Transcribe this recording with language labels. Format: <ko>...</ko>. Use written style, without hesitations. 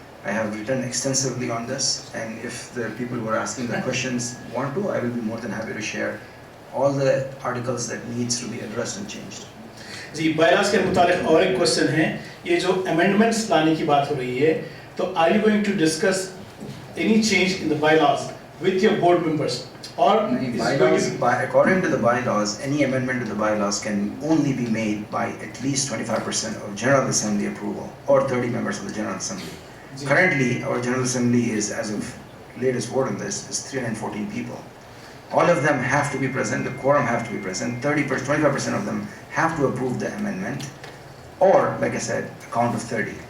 <en>I have written extensively on this, and if the people who are asking the questions want to, I will be more than happy to share all the articles that needs to be addressed and changed.</en> <ur>جی بائیلاس کے متعلق اور ایک question ہے, یہ جو amendments لانے کی بات ہو رہی ہے, تو</ur> <en>Are you going to discuss any change in the bylaws with your board members, or According to the bylaws, any amendment to the bylaws can only be made by at least 25% of General Assembly approval or 30 members of the General Assembly. Currently, our General Assembly is, as of latest vote on this, is 314 people. All of them have to be present, the quorum have to be present, 25% of them have to approve the amendment, or, like I said, a count of 30.</en>